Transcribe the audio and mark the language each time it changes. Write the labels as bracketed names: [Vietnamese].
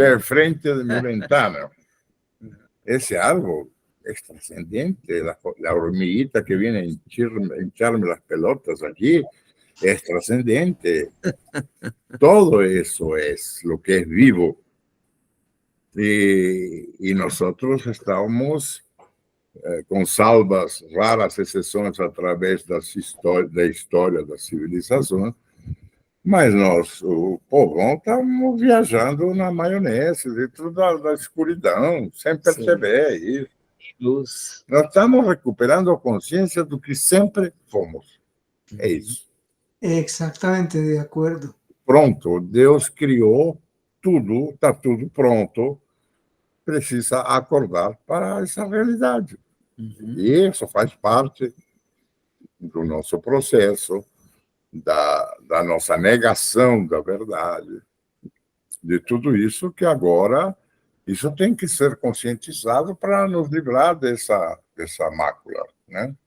[Spanish] es frente de mi ventana. Ese árbol es trascendente. La hormiguita que viene a hincharme las pelotas allí es trascendente. Todo eso es lo que es vivo. Y nosotros [Portuguese] estamos com salvas, raras exceções através da história das civilizações, mas nós, o povão, estamos viajando na maionese, dentro da escuridão, sem perceber isso. Luz. Nós estamos recuperando a consciência do que sempre fomos. É isso. [Spanish] Exactamente, de acuerdo. [Portuguese] Pronto, Deus criou tudo, está tudo pronto, precisa acordar para essa realidade. Uhum. E isso faz parte do nosso processo, da nossa negação da verdade, de tudo isso que agora, isso tem que ser conscientizado para nos livrar dessa mácula, né?